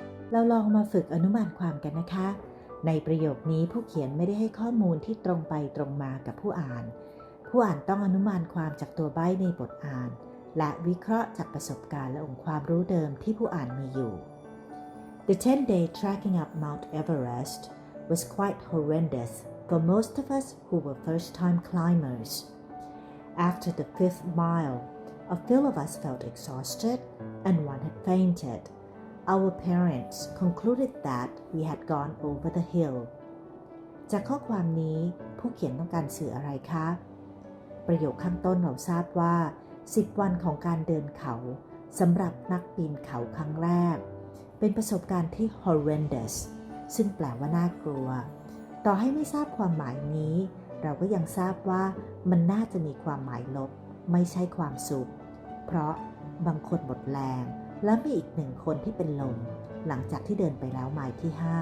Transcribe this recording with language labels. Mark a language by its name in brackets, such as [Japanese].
[Thai] เราลองมาฝึกอนุมานความกันนะคะในประโยคนี้ผู้เขียนไม่ได้ให้ข้อมูลที่ตรงไปตรงมากับผู้อ่านต้องอนุมานความจากตัวใบ้ในบทอ่านและวิเคราะห์จากประสบการณ์และองค์ความรู้เดิมที่ผู้อ่านมีอยู่ [English] The 10-day trekking up Mount Everest was quite horrendous for most of us who were first-time climbers. After the 5th mile, a few of us felt exhausted and one had fainted. Our parents concluded that we had gone over the hill. [Thai] จากข้อความนี้ผู้เขียนต้องการสื่ออะไรคะประโยคข้างต้นเราทราบว่า10 วันของการเดินเขาสำหรับนักปีนเขาครั้งแรกเป็นประสบการณ์ที่ horrendous ซึ่งแปลว่าน่ากลัวต่อให้ไม่ทราบความหมายนี้เราก็ยังทราบว่ามันน่าจะมีความหมายลบไม่ใช่ความสุขเพราะบางคนหมดแรงและมีอีก1 คนที่เป็นลมหลังจากที่เดินไปแล้วไมล์ที่